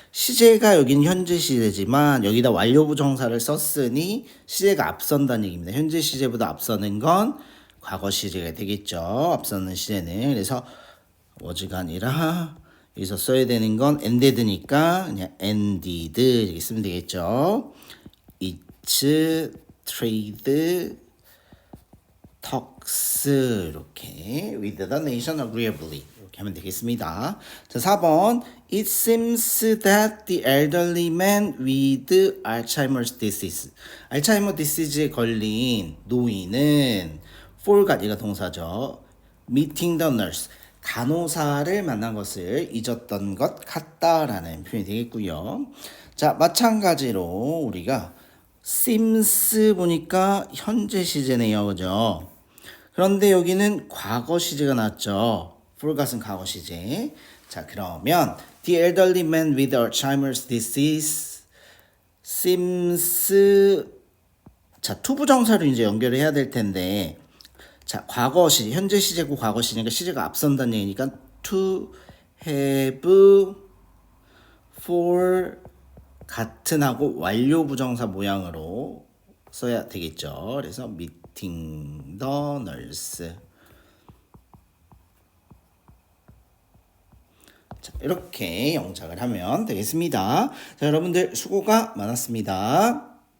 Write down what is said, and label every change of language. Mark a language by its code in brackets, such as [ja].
[ko] 시제가 여기는 현재 시제지만 여기다 완료 부정사를 썼으니 시제가 앞선다는 얘기입니다. 현재 시제보다 앞서는 건 과거 시제가 되겠죠. 앞서는 시제는. 그래서 was가 아니라 여기서 써야 되는 건 ended니까 그냥 ended 이렇게 쓰면 되겠죠. [en] It's trade talks 이렇게 with the nation agreeably 이렇게 하면 되겠습니다. 자, 4번 It seems that the elderly man with Alzheimer's disease [ko] 알츠하이머 디시즈에 걸린 노인은 forgot 얘가 동사죠. [en] meeting the nurse [ko] 간호사를 만난 것을 잊었던 것 같다라는 표현이 되겠고요. 자, 마찬가지로 우리가 seems 보니까 현재 시제네요. 그죠? 그런데 여기는 과거 시제가 나왔죠. forgot은 과거 시제. 자, 그러면 [en] the elderly man with Alzheimer's disease seems [ko] 자, 투부정사로 이제 연결을 해야 될 텐데 자, 과거 시제, 현재 시제고 과거 시제니까 시제가 앞선다는 얘기니까 [en] to have for [ko] 같은 하고 완료 부정사 모양으로 써야 되겠죠. [en] 그래서 meeting the nurse. [ko] 자, 이렇게 영작을 하면 되겠습니다. 자, 여러분들 수고가 많았습니다.